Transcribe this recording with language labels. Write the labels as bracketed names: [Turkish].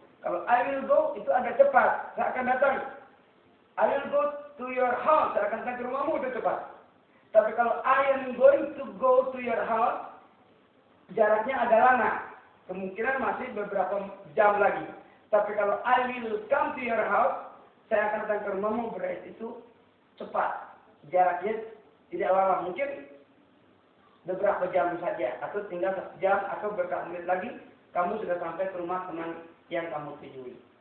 [Indonesian] Kalau I will go itu agak cepat, saya akan datang. [English] I will go to your house, [Indonesian] saya akan datang ke rumahmu, itu cepat. Tapi kalau [English] I am going to go to your house, [Indonesian] jaraknya agak lama. Kemungkinan masih beberapa jam lagi. Tapi kalau [English] I will come to your house, [Indonesian] saya akan datang ke rumahmu, berarti itu cepat. Jaraknya tidak lama, mungkin beberapa jam saja, atau tinggal 1 jam, atau beberapa menit lagi, kamu sudah sampai ke rumah teman yang kamu tujui.